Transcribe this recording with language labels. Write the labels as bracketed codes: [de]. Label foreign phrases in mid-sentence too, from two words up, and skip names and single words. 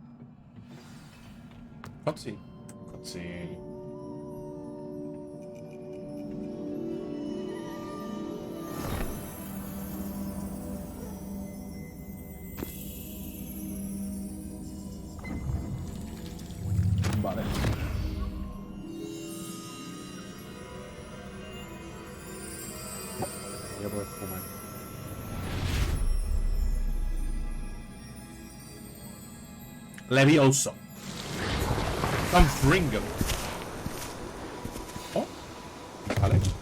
[es] Cutscene. Cutscene. Vale. Voy a poder fumar. Levioso. Confringo. Oh. Vale.